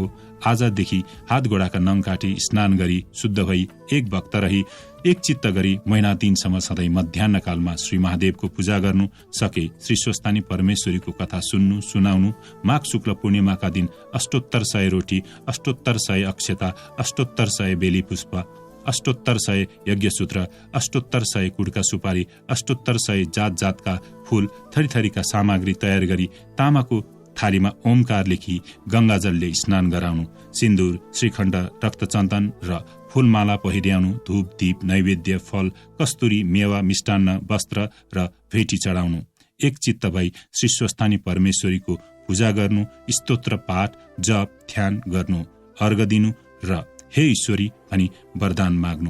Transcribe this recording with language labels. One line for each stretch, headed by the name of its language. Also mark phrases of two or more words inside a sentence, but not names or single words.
Nepali: आजदेखि हात गोडाका नङ काटी स्नान गरी शुद्ध भई एक भक्त रही एक चित्त गरी महिना दिनसम्म सधैँ मध्याह्न कालमा श्री महादेवको पूजा गर्नु सके श्री स्वस्थानी परमेश्वरीको कथा सुन्नु सुनाउनु। माघ शुक्ल पूर्णिमाका दिन 800 रोटी, 800 अक्षता, 800 बेली पुष्प, अष्टोत्तर 100 यज्ञसूत्र, अष्टोत्तर 100 कुडका सुपारी, अष्टोत्तर 100 जात जातका फूल, थरीथरीका सामग्री तयार गरी तामाको थालीमा ओमकार लेखी गंगाजलले स्नान गराउनु, सिन्दूर, श्रीखण्ड, रक्तचन्दन र फूलमाला पहिर्याउनु, धूप, दीप, नैवेद्य, फल, कस्तुरी, मेवा, मिष्टान्न, वस्त्र र भेटी चढाउनु, एक चित्त भई श्री स्वस्थानी परमेश्वरीको पूजा गर्नु, स्तोत्र पाठ, जप, ध्यान गर्नु, अर्घ दिनु र हे ईश्वरी भनी वरदान माग्नु।